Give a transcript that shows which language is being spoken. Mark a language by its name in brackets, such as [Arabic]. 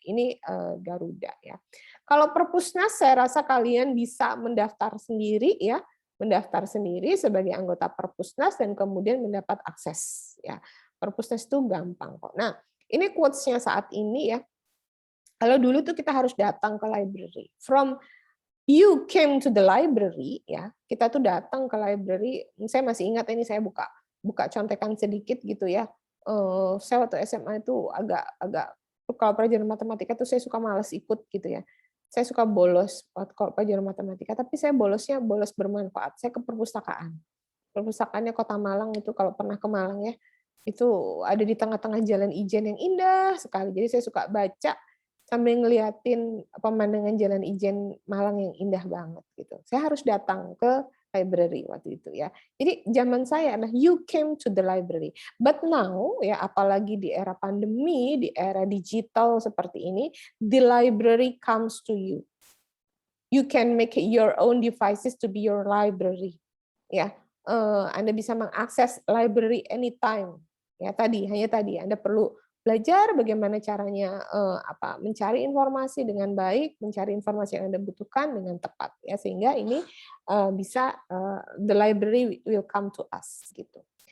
[Indonesian] Ini Garuda ya. Kalau Perpusnas saya rasa kalian bisa mendaftar sendiri ya, mendaftar sendiri sebagai anggota Perpusnas dan kemudian mendapat akses ya. Perpusnas itu gampang kok. Nah, ini quotes-nya saat ini ya. Kalau dulu tuh kita harus datang ke library. [English] From you came to the library [Indonesian] ya, kita tuh datang ke library. Saya masih ingat ini, saya buka contekan sedikit gitu ya. Saya waktu SMA itu agak kalau pelajaran matematika tuh saya suka malas ikut gitu ya. Saya suka bolos kalau pelajaran matematika, tapi saya bolosnya bolos bermanfaat. Saya ke perpustakaan. Perpustakaannya Kota Malang itu kalau pernah ke Malang ya, itu ada di tengah-tengah Jalan Ijen yang indah sekali. Jadi saya suka baca sambil ngeliatin pemandangan Jalan Ijen Malang yang indah banget gitu. Saya harus datang ke library waktu itu ya. Jadi zaman saya adalah [English] you came to the library. But now [Indonesian] ya, apalagi di era pandemi, di era digital seperti ini, [English] the library comes to you. You can make your own devices to be your library. [Indonesian] Ya, Anda bisa mengakses library anytime. Ya hanya tadi Anda perlu belajar bagaimana caranya mencari informasi dengan baik, mencari informasi yang Anda butuhkan dengan tepat ya, sehingga ini bisa [English] the library will come to us [Indonesian] gitu.